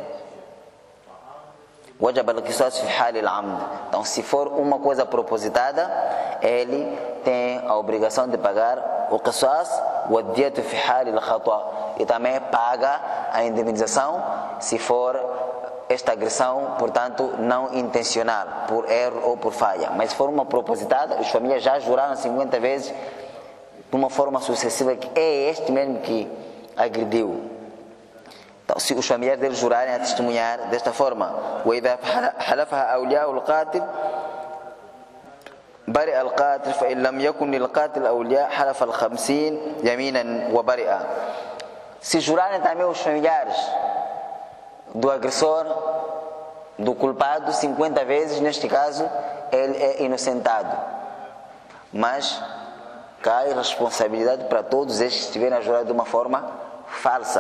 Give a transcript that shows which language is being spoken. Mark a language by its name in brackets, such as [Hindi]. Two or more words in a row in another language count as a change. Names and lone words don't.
[Portuguese] Então, se for uma coisa propositada, ele tem a obrigação de pagar o qisas e também paga a indemnização se for esta agressão, portanto, não intencional, por erro ou por falha. Mas se for uma propositada, os famílias já juraram 50 vezes de uma forma sucessiva que é este mesmo que agrediu. Então, se os familiares deles jurarem a testemunhar desta forma, [Arabic] وإذا حلفها أولياء القاتل برئ القاتل فإن لم يكن للقاتل أولياء حلف 50 يمينا وبرئ. [Portuguese] Se jurarem também os familiares do agressor, do culpado, 50 vezes, neste caso, ele é inocentado. Mas cai responsabilidade para todos estes que estiverem a jurar de uma forma falsa.